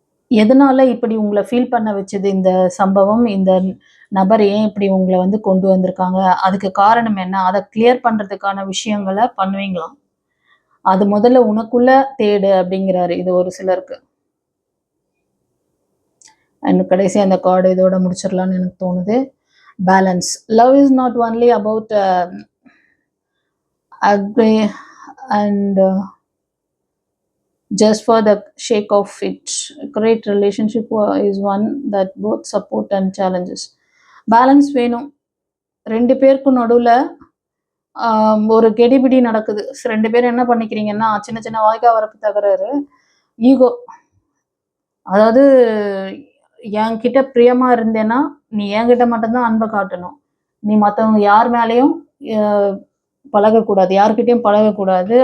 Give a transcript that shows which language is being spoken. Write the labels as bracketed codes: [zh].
[ta] எதனால இப்படி உங்களை ஃபீல் பண்ண வச்சது இந்த சம்பவம், இந்த நபர் ஏன் இப்படி உங்களை வந்து கொண்டு வந்திருக்காங்க, அதுக்கு காரணம் என்ன, அதை கிளியர் பண்ணுறதுக்கான விஷயங்களை பண்ணுவீங்களாம். அது முதல்ல உனக்குள்ள தேடு அப்படிங்கிறாரு. இது ஒரு சிலருக்கு. இன்னும் கடைசி அந்த கார்டு இதோட முடிச்சிடலான்னு எனக்கு தோணுது. Balance. [en] Love is not only about agree and just for the sake of it. A great relationship is one that both support and challenges. [ta] Balance வேணும். 2 பேருக்கும் நடுவில் ஒரு கெடிபிடி நடக்குது. 2 பேரும் என்ன பண்ணிக்கிறீங்கன்னா சின்ன சின்ன வாய்க்கா வரப்பு தகராறு, ஈகோ. அதாவது என்கிட்ட பிரியமா இருந்தேன்னா நீ என்கிட்ட மட்டும்தான் அன்பை காட்டணும், நீ மற்றவங்க யார் மேலேயும் பழகக்கூடாது, யாருக்கிட்டையும் பழகக்கூடாது.